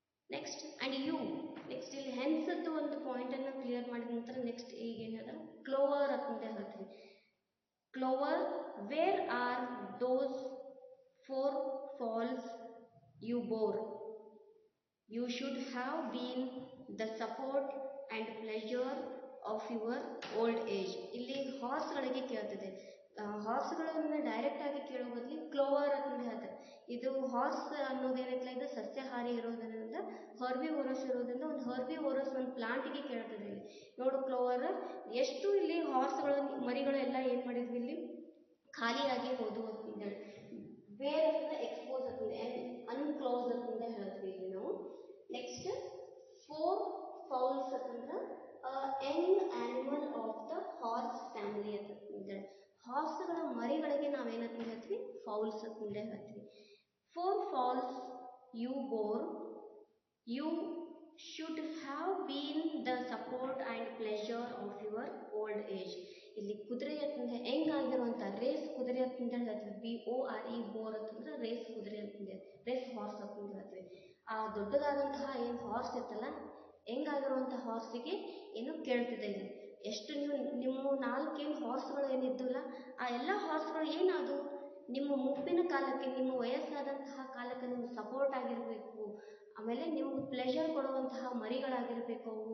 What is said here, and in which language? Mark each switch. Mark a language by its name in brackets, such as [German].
[Kannada] Next [English] and you, [Kannada] next ಇಲ್ಲಿ ಹೆನ್ಸದ್ದು ಒಂದು ಪಾಯಿಂಟನ್ನು clear ಮಾಡಿದ ನಂತರ ನೆಕ್ಸ್ಟ್ ಈಗ ಏನದ ಕ್ಲೋವರ್ ಅಂತ ಹೇಳ್ತೀವಿ. [English] Clover, where are those 4 falls you bore? You should have been the support and pleasure of your old age. [Kannada] ಇಲ್ಲಿ ಹಾರ್ಸ್ಗಳಿಗೆ ಕೇಳ್ತಿದೆ. ಹಾರ್ಸ್ಗಳನ್ನು ಡೈರೆಕ್ಟ್ ಆಗಿ ಕೇಳೋ ಬದಲು ಕ್ಲೋವರ್ ಅಂತ ಹೇಳ್ತಾರೆ. ಇದು ಹಾರ್ಸ್ ಅನ್ನೋದೇನೈತಲ್ಲ, ಇದು ಸಸ್ಯಾಹಾರಿ ಇರೋದ್ರಿಂದ ಹರ್ಬಿ ಓರಸ್ ಇರೋದ್ರಿಂದ ಒಂದು ಹರ್ಬಿ ಓರಸ್ ಒಂದು ಪ್ಲಾಂಟಿಗೆ ಕೇಳ್ತದೆ. ಇಲ್ಲಿ ನೋಡು ಕ್ಲೋವರ್, ಎಷ್ಟು ಇಲ್ಲಿ ಹಾರ್ಸ್ಗಳು ಮರಿಗಳು ಎಲ್ಲ ಏನು ಮಾಡಿದ್ವಿ ಇಲ್ಲಿ ಖಾಲಿಯಾಗಿ ಹೋದು ಅಂತಂದೇಳಿ. ಬೇರೆ ಎಕ್ಸ್ಪೋಸ್ ಅಂತಂದೆ ಅನ್ಕ್ಲೋಸ್ ಅಂತಂದ ಹೇಳ್ತೀವಿ ಇಲ್ಲಿ ನಾವು. [English] next 4 fowls [Kannada] ಅಂತಂದ್ರೆ [English] Young animal of the horse family ಅಂತಂದೇಳಿ. [Kannada] ಹಾರ್ಸ್ಗಳ ಮರಿಗಳಿಗೆ ನಾವೇನಂತ ಹೇಳ್ತೀವಿ ಫೌಲ್ಸ್ ಅಂತಂದೇ ಹೇಳ್ತೀವಿ. [English] 4 falls you bore, you should have been the support and pleasure of your old age. [Kannada] ಇಲ್ಲಿ ಕುದುರೆ ಅಂತಂದ್ರೆ ಹೆಂಗಾಗಿರುವಂಥ ರೇಸ್ ಕುದುರೆ ಅಂತಂದೇಳಿ ಹೇಳ್ತೀವಿ. BORE ಬೋರ್ ಅಂತಂದ್ರೆ ರೇಸ್ ಕುದುರೆ ಅಂತಂದೆ, ರೇಸ್ ಹಾರ್ಸ್ ಅಂತಂದು ಹೇಳ್ತೀವಿ. ಆ ದೊಡ್ಡದಾದಂತಹ ಏನು ಹಾರ್ಸ್ ಇತ್ತಲ್ಲ, ಹೆಂಗಾಗಿರುವಂಥ ಹಾರ್ಸಿಗೆ ಏನು ಕೇಳ್ತಿದೆ ಇಲ್ಲಿ. ಎಷ್ಟು ನಿಮ್ಮ 4 ಏನು ಹಾರ್ಸ್ಗಳು ಏನಿದ್ದಲ್ಲ, ಆ ಎಲ್ಲ ಹಾರ್ಸ್ಗಳು ಏನಾದು ನಿಮ್ಮ ಮುಪ್ಪಿನ ಕಾಲಕ್ಕೆ, ನಿಮ್ಮ ವಯಸ್ಸಾದಂತಹ ಕಾಲಕ್ಕೆ ನಿಮ್ಗೆ ಸಪೋರ್ಟ್ ಆಗಿರಬೇಕು, ಆಮೇಲೆ ನಿಮ್ಗೆ ಪ್ಲೆಷರ್ ಕೊಡುವಂತಹ ಮರಿಗಳಾಗಿರಬೇಕು.